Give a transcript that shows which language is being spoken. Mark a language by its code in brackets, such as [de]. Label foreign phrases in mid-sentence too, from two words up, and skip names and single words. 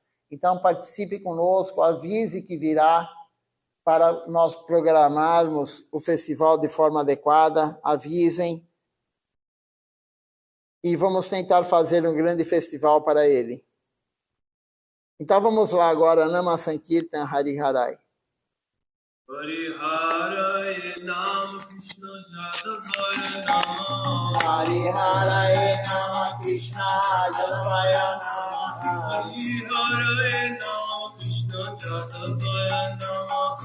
[pt] Então, participe conosco, avise que virá para nós programarmos o festival de forma adequada, avisem. E vamos tentar fazer um grande festival para ele. Então vamos lá agora, [sa] नाम सङ्कीर्तन हरि हरै. हरि हरै नम कृष्ण जादवाय नम. हरि हरै नम कृष्ण जादवाय नम. हरि हरै नम कृष्ण जादवाय नम.